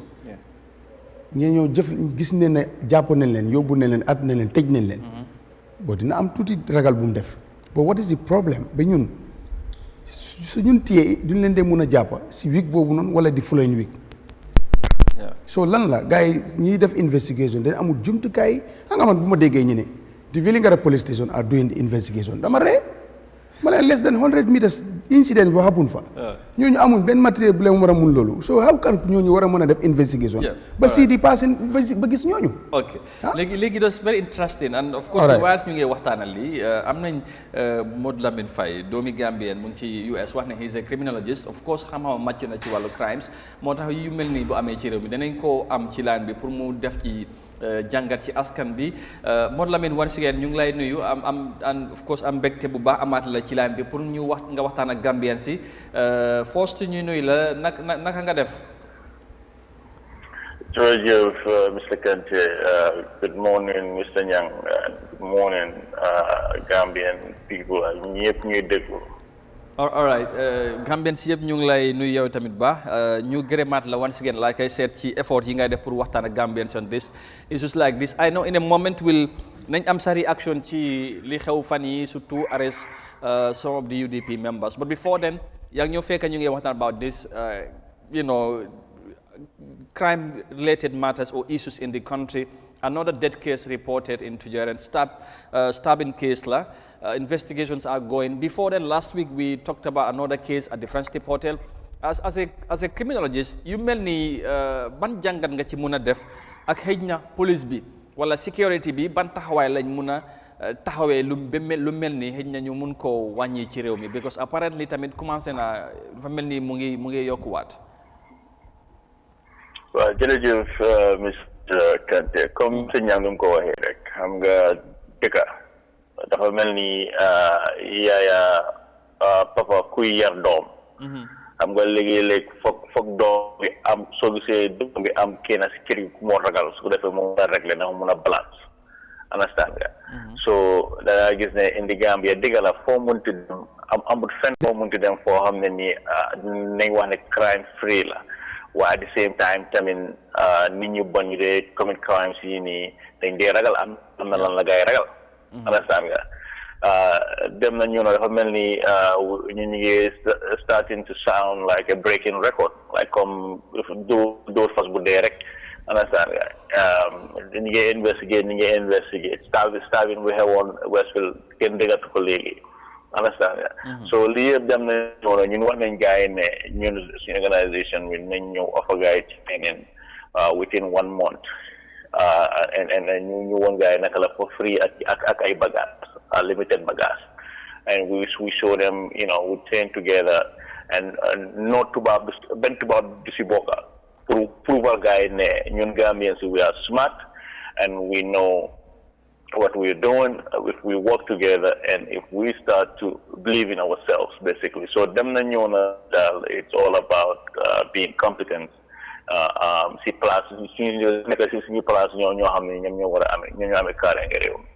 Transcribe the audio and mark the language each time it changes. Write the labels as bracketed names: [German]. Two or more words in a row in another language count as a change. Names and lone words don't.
[Wolof] ñee ñoo jëf gis ne ne jàpp nañ leen yóbbu nañ leen at nañ leen tëj nañ leen. bon dina am tuuti ragal bu mu def. [English] but what is the problem [Wolof] ba ñun su ñun téye duñ leen dee mën a jàpp si week boobu noonu wala di [English] following week. [Wolof] so lan la gars yi ñiy def investigation dañ amul jumtukaay xam nga man bu ma déggee ñu ne [English] the Wellingara police station are doing the investigation [Wolof] dama ree ma leen [English] less than 100 meters [Wolof] incident boo happen fa ñooñu amul benn matériel bu leen war a mun loolu [English] so how can [Wolof] ñooñu war a mën a def investigation ba si di passé ba gis ñooñu ok léegi [English] that's very interesting and of course whilst [Wolof] ñu ngi waxtaanal lii am nañ Modou Lamine Faye doomi Gambien mu ngi ci US wax ne [English] he is a criminologist of course [Wolof] xam-xamam màcc na ci wàllu crimes moo tax yu mel nii bu amee ci réew mi danañ koo am ci line bi pour mu def ci jàngat ci askan bi Modou Lamine [English] once again [Wolof] ñu ngi lay nuyu [English] and of course [Wolof] am mbégte bu baax amaat la ci line bi pour ñu nga waxtaan ak Gambien si first ñu nuyu la naka nga def. [English] Jërëjëf Mr. Kante, good morning Mr. Nyang, good morning Gambian people ñëpp ñuy déglu. all right [Wolof] Gambien si yëpp ñu ngi lay nuyu yow tamit baax ñu gërëmaat la [English] once again like I said [Wolof] ci effort yi ngay def pour waxtaan ak Gambians [English] on this issues like this I know in a moment [Wolof] nañ am sa reaction ci li xew fan yi surtout [English] arrest some of the UDP members but before then [Wolof] yaa ngi ñëw fekk ñu ngi waxtaan [English] about this crime related matters or issues in the country. Another death case reported in Tujaran, stabbing case la. Investigations are going. Before then, last week we talked about another case at the Friendship Hotel. As a criminologist, [Wolof] you mel ni ban jàngat nga ci muna def ak xëj na police bi wala security bi ban taxawaay lañ muna taxawee lu mel ni xëj na ñu mun koo wàññi ci réew mi because apparently tamit commencé na dafa mel ni mu ngi yokkuwaat. Waaw jërëjëf Mr. Kante comme sëñ Niang nu mu ko waxee rek xam nga dëkka dafa mel ni yaaya papa kuy yar doom xam nga léegi-léeg foog doom bi am soo gisee doom bi am kenn si kër gi ku moo ragal su ko defee moom mun a régler ndax mun a balance understand nga so dangaa gis ne indi Gambia dëgg la foo munti dem amul fenn foo munti dem foo xam ne nii nañ wax ne crime free la waaye [English] at the same time [Wolof] tamit nit ñu bon ñu dee [English] commit crimes [Wolof] yi nii dañ dee ragal am na lan la gaay ragal understand nga dem na ñu dafa mel ni ñu ngi [English] starting to sound like a breaking record [Wolof] like comme dóor fas bu dee rek understand nga ñu ngi investigate stabbing bu xewoon Westfield kenn déggatu ko léegi understand nga so lii yëpp dem na ñun wax nañ gars yi ne ñun suñu organisation bi nañ ñëw offer gars yi [English] training within 1 month and [Wolof] ñu woon gars yi naka la [English] for free [Wolof] ak ay bagage [English] limited bagage and we show them we train together and [Wolof] not benn tubaab du si bokka pour prouver gars yi ne ñun [English] Gambians we are smart and we know what we're doing if we work together and if we start to believe in ourselves basically [Wolof] so dem na ñëw na daal [English] it's all about being competent [Wolof] si place suñu nekk si suñu place ñoo xam ne ñoom ñoo war a amee ñoo amee kaaraange réew mi.